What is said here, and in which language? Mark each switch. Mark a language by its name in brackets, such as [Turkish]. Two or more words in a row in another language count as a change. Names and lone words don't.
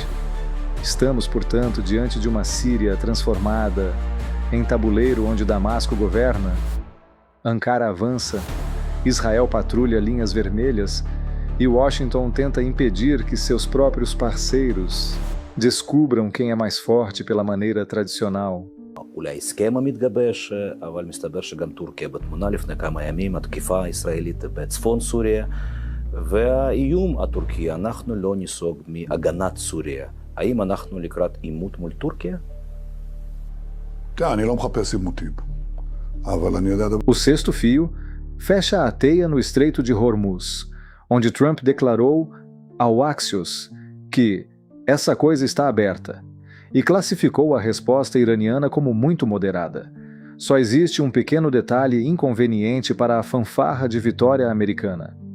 [Portuguese] Estamos, portanto, diante de uma Síria transformada em tabuleiro onde Damasco governa, Ankara avança, Israel patrulha linhas vermelhas e Washington tenta impedir que seus próprios parceiros descubram quem é mais forte pela maneira tradicional. [Hebrew] אולי הסכם המתגבש, אבל מסתבר שגם טורקיה בתמונה לפני כמה ימים, התקיפה הישראלית בצפון סוריה, והאיום הטורקי, אנחנו לא ניסוג מהגנת סוריה. האם אנחנו לקראת עימות מול טורקיה? אני לא מחפש עימותים, אבל אני יודע... [Portuguese] O sexto fio fecha a teia no Estreito de Hormuz, onde Trump declarou ao Axios que essa coisa está aberta. e classificou a resposta iraniana como muito moderada. Só existe um pequeno detalhe inconveniente para a fanfarra de vitória americana.